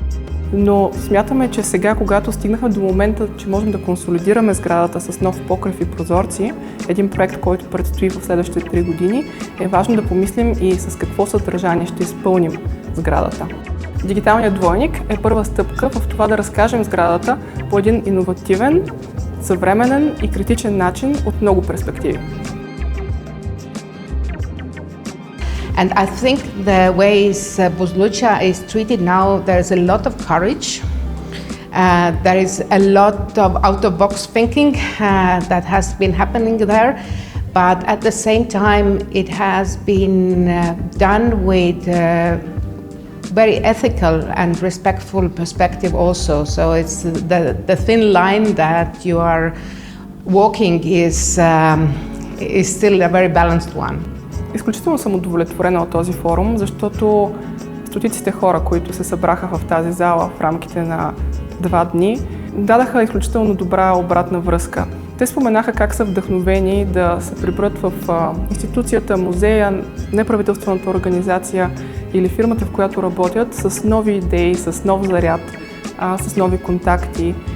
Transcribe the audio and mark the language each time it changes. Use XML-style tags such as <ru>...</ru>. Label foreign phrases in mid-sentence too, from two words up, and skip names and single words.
<bg>Но смятаме, че сега, когато стигнахме до момента, че можем да консолидираме сградата с нов покрив и прозорци, един проект, който предстои в следващите 3 години, е важно да помислим и с какво съдържание ще изпълним сградата. Дигиталният двойник е първа стъпка в това да разкажем сградата по един иновативен, съвременен и критичен начин от много перспективи.</bg> <en>And I think the ways Buzlucza is treated now, there is a lot of courage. There is a lot of out-of-box thinking that has been happening there. But at the same time, it has been done with very ethical and respectful perspective also. So it's the thin line that you are walking is still a very balanced one.</en> <bg>Изключително съм удовлетворена от този форум, защото стотиците хора, които се събраха в тази зала в рамките на 2 дни, дадаха изключително добра обратна връзка. Те споменаха как са вдъхновени да се приберат в институцията, музея, неправителствената организация или фирмата, в която работят, с нови идеи, с нов заряд, с нови контакти.</bg>